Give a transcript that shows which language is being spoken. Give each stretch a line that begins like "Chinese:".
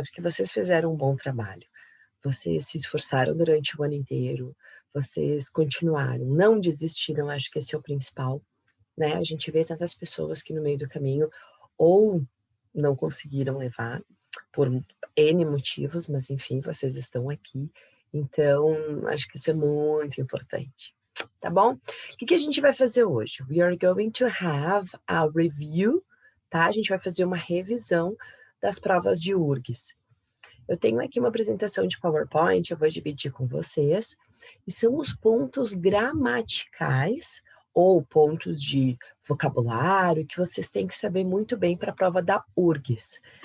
Portuguese: Porque vocês fizeram um bom trabalho. Vocês se esforçaram durante o ano inteiro, vocês continuaram, não desistiram, acho que esse é o principal, né? A gente vê tantas pessoas que no meio do caminho ou não conseguiram levar por N motivos, mas enfim, vocês estão aqui, então acho que isso é muito importante, tá bom? O que a gente vai fazer hoje?
English: We are going to have a review,
Portuguese: tá? A gente vai fazer uma revisão das provas de URGS. Eu tenho aqui uma apresentação de PowerPoint, eu vou dividir com vocês, e são os pontos gramaticais ou pontos de vocabulário que vocês têm que saber muito bem para a prova da URGS.